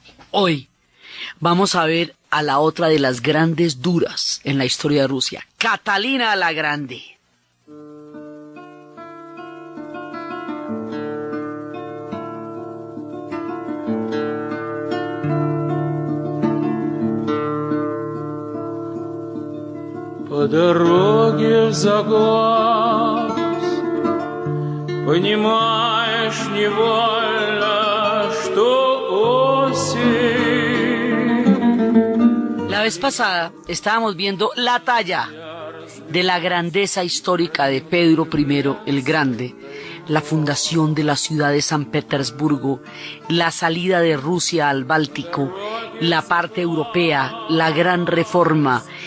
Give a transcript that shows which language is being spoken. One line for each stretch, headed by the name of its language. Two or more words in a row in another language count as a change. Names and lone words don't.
Spanish: Hoy vamos a ver a la otra de las grandes duras en la historia de Rusia, Catalina la Grande.
Russian: По дороге в Заглавс понимаешь невольно, что осень.
Spanish: La vez pasada estábamos viendo la talla de la grandeza histórica de Pedro I el Grande, la fundación de la ciudad de San Petersburgo, la salida de Rusia al Báltico, la parte europea, la gran reforma,